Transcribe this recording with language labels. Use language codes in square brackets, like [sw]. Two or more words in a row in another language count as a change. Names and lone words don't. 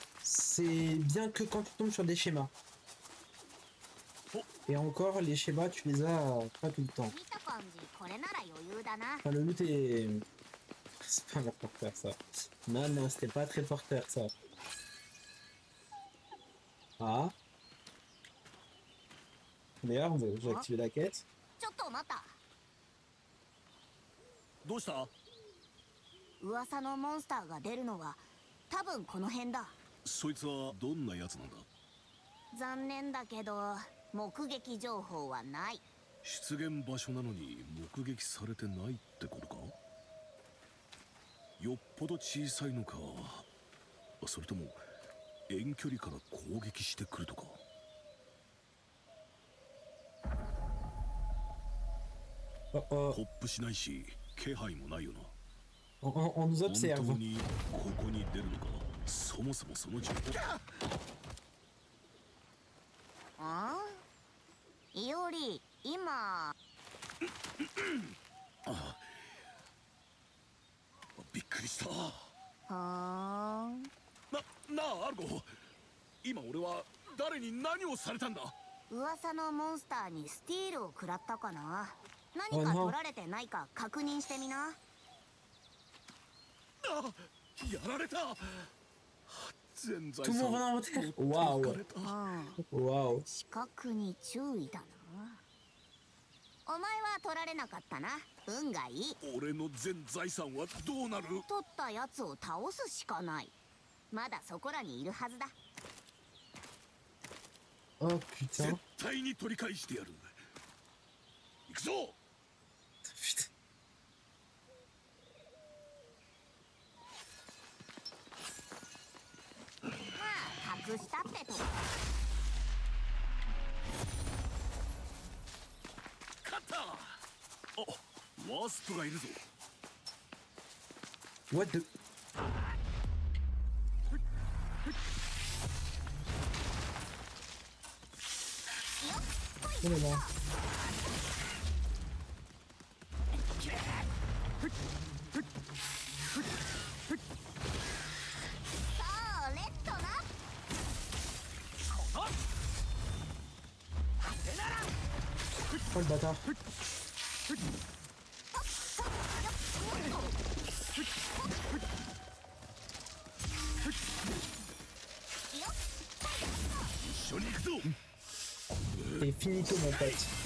[fr] C'est bien que quand tu tombes sur des schémas. Et encore, les schémas, tu les as pas tout le temps. Enfin, le loot est... C'est pas un porteur, ça. Non, non, c'était pas très porteur, ça. Ah. D'ailleurs, j'ai activé la quête. [ja] どうした？噂のモンスターが出るのは多分この辺だ。そいつはどんなやつなんだ？残念だけど目撃情報はない。出現場所なのに目撃されてないってことか？よっぽど小さいのか、それとも遠距離から攻撃してくるとか。ホップしないし気配もないよな。 [fr] On nous observe. [ja] 本当にここに出るのか、そもそもその情報。ああ、いおり、今。あ、びっくりした。はあ。なあアルゴ、今俺は誰に何をされたんだ？噂のモンスターにスティールを食らったかな。何か取られてないか確認してみな。あ、やられた。全財 [fr] Tout le monde va [ja] 産 [fr] dans l'hôtel. Waouh. Waouh. [ja] 視覚に注意だな。お前は取られなかったな。運がいい。俺の全財産はどうなる？取ったやつを倒すしかない。まだそこらにいるはずだ。 [fr] Oh putain. [ja] 絶対に取り返してやる。行くぞ。 [fr] Putain. [ja] まあ隠したってとこ。勝った。あ、ワスプがいるぞ。 [en] What the... [fr] Oh là là. [ja] さあレッドな。 [fr] Oh le bâtard. C'est finito mon pote.